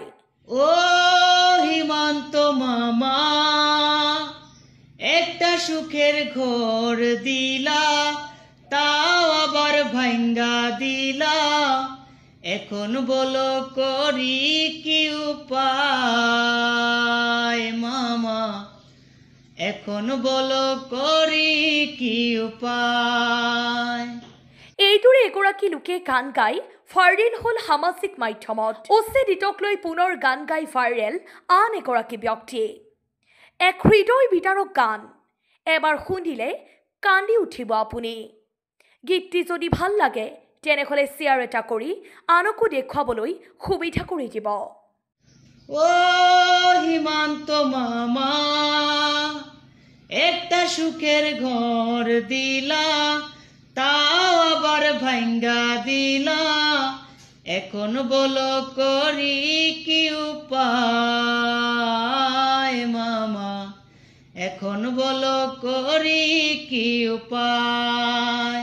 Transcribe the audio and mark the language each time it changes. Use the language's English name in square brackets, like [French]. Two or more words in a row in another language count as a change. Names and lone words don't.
[Bangla] ও হিমন্ত মামা একটা সুখের ঘর দিলা, তাও আবার ভাঙ্গা দিলা। এখন বলো করি কি উপায় মামা, এখন বলো করি কি উপায়। [Assamese] এইদৰে এগৰাকী লোকে গান গাই ভাইৰেল হ'ল সামাজিক মাধ্যমত। অচে দিতক লৈ পুনৰ গান গাই ভাইৰেল আন এগৰাকী ব্যক্তি। এক হৃদয় বিদাৰক গান, এবাৰ শুনিলে কান্দি উঠিব আপুনি। গীতটি যদি ভাল লাগে তেনেহ'লে শ্বেয়াৰ এটা কৰি আনকো দেখুৱাবলৈ সুবিধা কৰি দিব। [Bangla] ও হিমন্ত মামা একটা সুখের ঘর দিলা, তাও আবার ভাঙ্গা দিলা। এখন বলো করি কি উপায় মামা, এখন বলো করি কি উপায়।